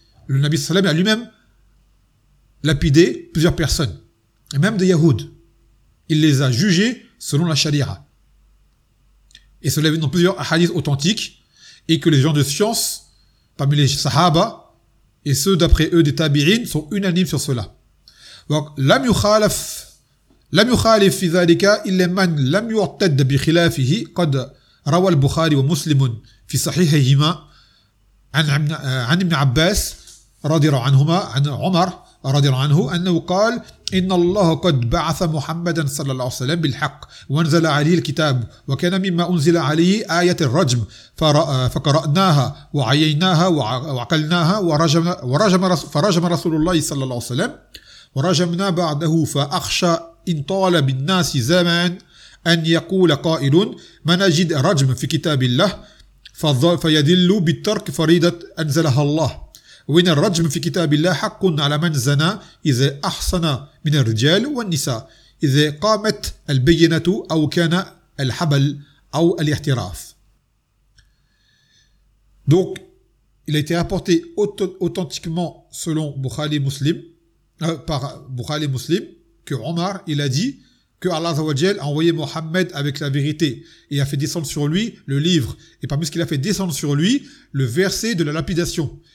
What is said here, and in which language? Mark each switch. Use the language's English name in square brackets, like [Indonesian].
[French] Le Nabi [Arabic] sallallahu alayhi [French] a lui-même lapidé plusieurs personnes, et même des Yahouds. Il les a jugés selon la charia. Et cela vient dans plusieurs hadiths authentiques, et que les gens de science, parmi les sahaba, et ceux d'après eux des tabi'in, sont unanimes sur cela. [Arabic] Donc, lam yukhalaf. لم يخالف في ذلك إلا من لم يعتد بخلافه قد روى البخاري ومسلم في صحيحهما عن ابن عباس رضي الله عنهما عن عمر رضي الله عنه أنه قال إن الله قد بعث محمدا صلى الله عليه وسلم بالحق وانزل عليه الكتاب وكان مما أنزل عليه آية الرجم فقرأناها وعيناها وعقلناها فرجم رسول الله صلى الله عليه وسلم ورجمنا بعده فأخشى إن طال بالناس زمان أن يقول قائل ما نجد رجم في كتاب الله فيدل بالترك فريضة أنزلها الله وإن الرجم في كتاب الله حق على من زنى إذا أحصن من الرجال والنساء إذا قامت البينة أو كان الحبل أو الاحتراف. [French] Donc il a été rapporté authentiquement selon Bukhari Muslim par Bukhari Muslim que Omar, il a dit que Allah Azawajal a envoyé Mohammed avec la vérité et a fait descendre sur lui le livre. Et parmi ce qu'il a fait descendre sur lui, le verset de la lapidation.